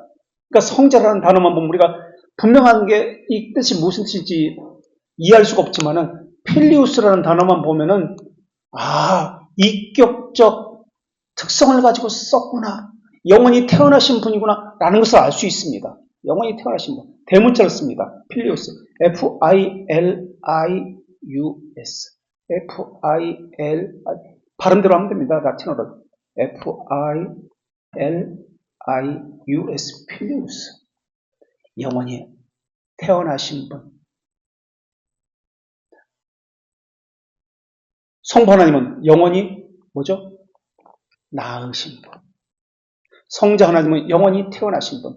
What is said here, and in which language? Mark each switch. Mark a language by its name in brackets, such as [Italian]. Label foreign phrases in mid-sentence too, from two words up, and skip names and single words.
[Korean] 그러니까 성자라는 단어만 보면 우리가 분명한 게 이 뜻이 무슨 뜻인지 이해할 수가 없지만은 필리우스라는 단어만 보면은 위격적 특성을 가지고 썼구나. 영원히 태어나신 분이구나 라는 것을 알 수 있습니다. 영원히 태어나신 분. 대문자를 씁니다. 필리우스. F-I-L-I-U-S. F-I-L-I 발음대로 하면 됩니다. 라틴어로. F-I-L-I-U-S. 필리우스. 영원히 태어나신 분. 성부 하나님은 영원히 뭐죠? 낳으신 분. 성자 하나님은 영원히 태어나신 분.